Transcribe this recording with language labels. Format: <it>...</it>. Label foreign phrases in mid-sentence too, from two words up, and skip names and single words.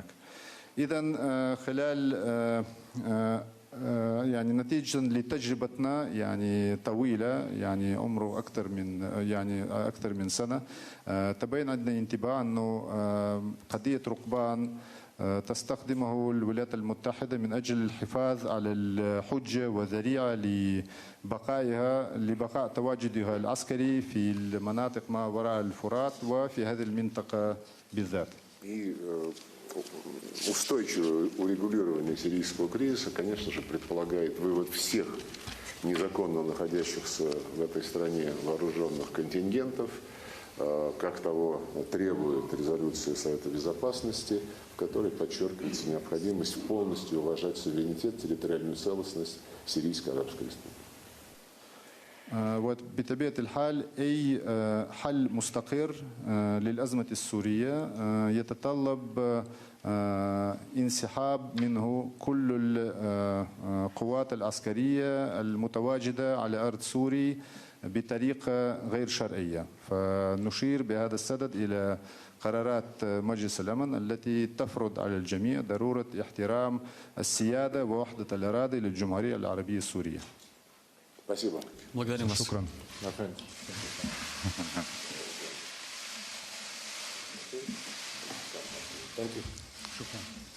<ar>إذا خلال يعني نتيجة لتجربتنا يعني طويلة، يعني عمره أكثر من سنة، تبين عندنا انطباع أنه قضية ركبان تستخدمه الولايات المتحدة من أجل الحفاظ على الحجة وذريعة لبقاء تواجدها العسكري في المناطق ما وراء الفرات وفي هذه المنطقة بالذات.</ar> <ru>Устойчивое урегулирование сирийского кризиса, конечно же, предполагает вывод всех незаконно находящихся в этой стране вооруженных контингентов, как того требует резолюция Совета Безопасности, в которой подчеркивается необходимость полностью уважать суверенитет, территориальную целостность Сирийской Арабской Республики.</ru> <ar>وبطبيعة الحال أي حل مستقر للأزمة السورية يتطلب انسحاب منه كل القوات العسكرية المتواجدة على أرض سوري بطريقة غير شرعية. فنشير بهذا السدد إلى قرارات مجلس الأمن التي تفرض على الجميع ضرورة احترام السيادة ووحدة الإرادة للجمهورية العربية السورية.</ar> <ru>Спасибо. Благодарим вас.</ru> <ar>شكرا.</ar> <en>Thank you.</en> <ar>شكرا.</ar>